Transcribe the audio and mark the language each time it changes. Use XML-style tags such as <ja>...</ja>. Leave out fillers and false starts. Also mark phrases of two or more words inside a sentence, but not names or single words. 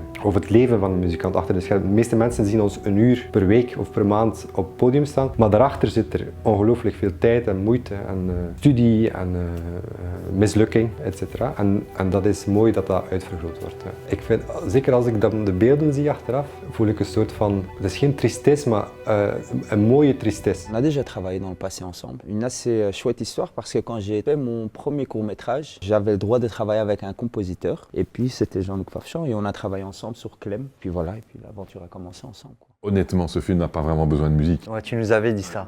<nl>Of het leven van een muzikant achter de scherm. De meeste mensen zien ons een uur per week of per maand op het podium staan. Maar daarachter zit er ongelooflijk veel tijd en moeite en studie en mislukking, etc. En dat is mooi dat dat uitvergroot wordt. Ik vind, zeker als ik dan de beelden zie achteraf, voel ik een soort van, het is geen tristesse, maar een mooie tristesse.</nl> <fr>On a déjà travaillé dans le passé ensemble. Une assez chouette histoire parce que quand j'ai fait mon premier court-métrage, j'avais le droit de travailler avec un compositeur. Et puis c'était Jean-Luc Farchon et on a travaillé ensemble sur Clem. Puis voilà, et puis l'aventure a commencé ensemble, quoi. Honnêtement, ce film n'a pas vraiment besoin de musique. Ouais, tu nous avais dit ça.</fr>